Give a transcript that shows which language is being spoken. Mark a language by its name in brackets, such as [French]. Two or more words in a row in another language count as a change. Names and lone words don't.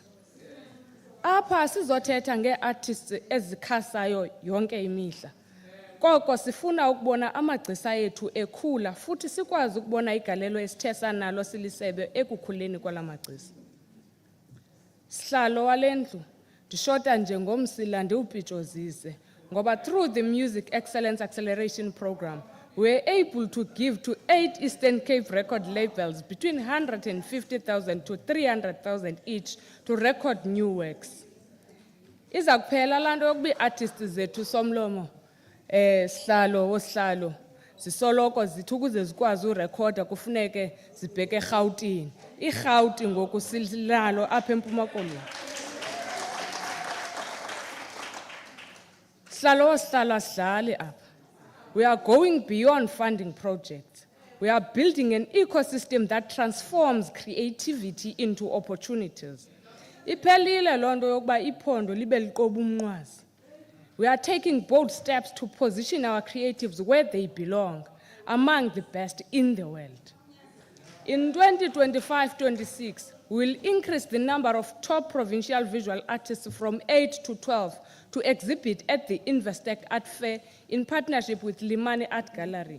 [Xhosa] Apha sizothetha ngee-artists ezikhasayo yonke imihla. Koko sifuna ukubona amagcisa ethu ekhula futhi sikwazi ukubona igalelo esithe sanalo silisebe ekukhuleni kwala magcisa. Sihlalo wale ndlu ndishota njengomsila ndiwupitshozise, ngoba [English] through the Music Excellence Acceleration Program, we're able to give to 8 Eastern Cape record labels between 150,000 to 300,000 each to record new works. [Xhosa] Iza kuphela lanto yokuba ii-artists zethu somlomo, sihlalo, zisoloko zithi ukuze zikwazi urekhoda kufuneke zibheke eRhawutini. IRhawuti ngoku silalo apha eMpuma Koloni. Sihlalo sidlali apha. [English] We are going beyond funding projects. We are building an ecosystem that transforms creativity into opportunities. [Xhosa] Iphelile loo nto yokuba iphondo libe liqoba umnqwazi. [English] We are taking bold steps to position our creatives where they belong, among the best in the world. In 2025-26, we will increase the number of top provincial visual artists from 8 to 12 to exhibit at the Investec Art Fair in partnership with Limani Art Gallery.